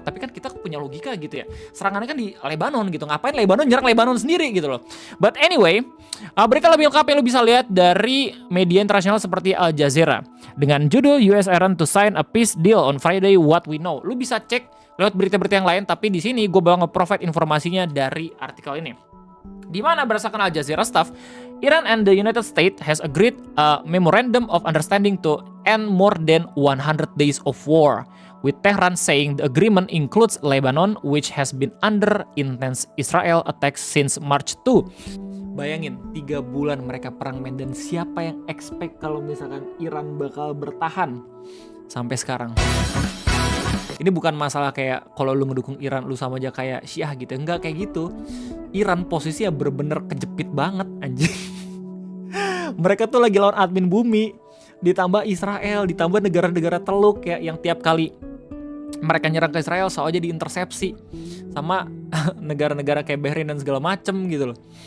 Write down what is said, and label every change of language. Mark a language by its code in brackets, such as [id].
[id] Tapi kan kita punya logika gitu ya. Serangannya kan di Lebanon gitu, ngapain Lebanon nyerang Lebanon sendiri gitu loh. [en] But anyway, [id] berita lebih lengkap yang lo bisa lihat dari media internasional seperti Al Jazeera dengan judul US Iran to sign a peace deal on Friday, what we know. Lu bisa cek lewat berita-berita yang lain, tapi di sini gue bakal nge-provide informasinya dari artikel ini. Di mana berdasarkan [en] Al Jazeera staff, Iran and the United States has agreed a memorandum of understanding to end more than 100 days of war, with Tehran saying the agreement includes Lebanon, which has been under intense Israel attacks since March 2. [id] Bayangin, 3 bulan mereka perang men, dan siapa yang expect kalau misalkan Iran bakal bertahan sampai sekarang. Ini bukan masalah kayak kalau lu ngedukung Iran lu sama aja kayak Syiah gitu. Enggak kayak gitu. Iran posisinya bener-bener kejepit banget anjing. Mereka tuh lagi lawan admin bumi, ditambah Israel, ditambah negara-negara teluk ya, yang tiap kali mereka nyerang ke Israel soalnya diintersepsi sama negara-negara kayak Bahrain dan segala macem gitu loh.